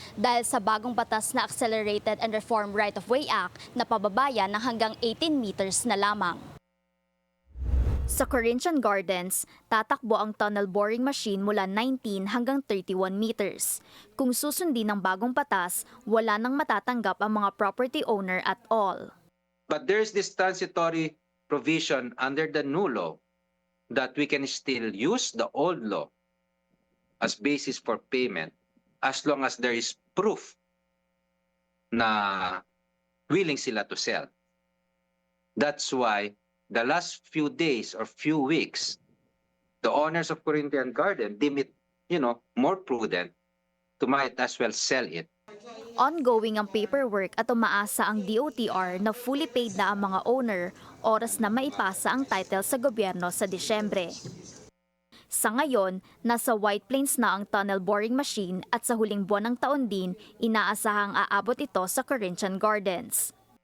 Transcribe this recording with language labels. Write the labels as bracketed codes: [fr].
[tl] Dahil sa bagong batas na Accelerated and Reformed Right-of-Way Act na pababaya ng hanggang 18 meters na lamang. Sa Corinthian Gardens, tatakbo ang tunnel boring machine mula 19 hanggang 31 meters. Kung susundin ng bagong batas, wala nang matatanggap ang mga property owner [en] at all. But there's this transitory provision under the new law that we can still use the old law as basis for payment as long as there is proof [tl] na willing sila [en] to sell. That's why the last few days or few weeks, the owners of Corinthian Garden deem it, more prudent to might as well sell it. [tl] Ongoing ang paperwork at umaasa ang DOTR na [en] fully paid [tl] na ang mga owner oras na maipasa ang title sa gobyerno sa Disyembre. Sa ngayon, nasa White Plains na ang tunnel boring machine at sa huling buwan ng taon din, inaasahang aabot ito sa Corinthian Gardens.